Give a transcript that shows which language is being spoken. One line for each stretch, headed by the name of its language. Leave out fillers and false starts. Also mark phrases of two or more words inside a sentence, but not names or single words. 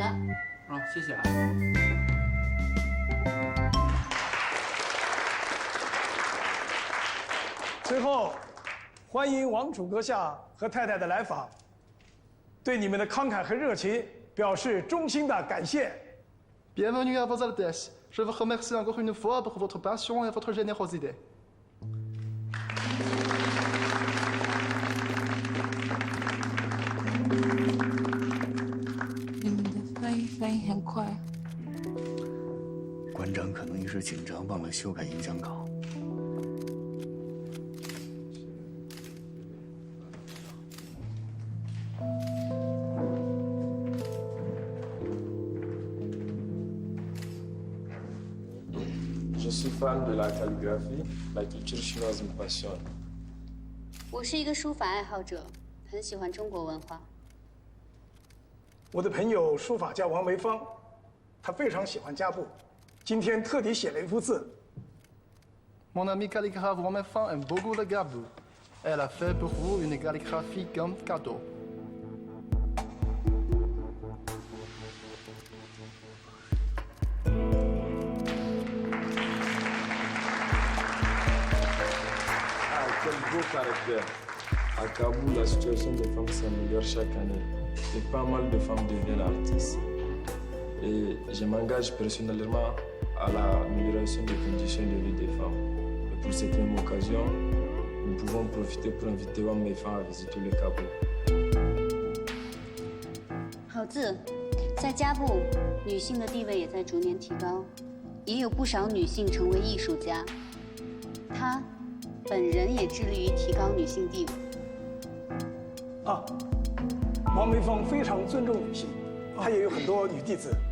Chinese: 啊，谢谢啊。最后，欢迎王主阁下和太太的来访，对你们的慷慨和热情表示衷心的感谢。
French: Bienvenue à vos Altesses. Je vous remercie encore une fois pour votre passion et votre générosité.
Chinese: 你们的翻译很快。馆长可能一时紧张，忘了修改演讲稿。
French: Je suis fan de la calligraphie, la culture chinoise me passionne.
Chinese: 我是一个书法爱好者，很喜欢中国文化。我的朋友书法家王梅芳，他非常喜欢家布，今天特地写了一幅字。
French: Mon ami calligraphe Wang Meifang aime beaucoup le gabou. Elle a fait pour vous une calligraphie comme cadeau. 啊，quel beau caractère! À Kaboul, la situation des femmes s'améliore chaque année et pas mal de femmes deviennent artistes. Et je m'engage personnellement à l'amélioration des conditions de vie des femmes. Et pour cette même occasion, nous pouvons profiter pour inviter Wang Meifang à visiter le Kaboul.
Chinese: 好字，在家部，女性的地位也在逐年提高，也有不少女性成为艺术家。她本人也致力于提高女性地位。啊，王梅芳非常尊重女性，她也有很多女弟子。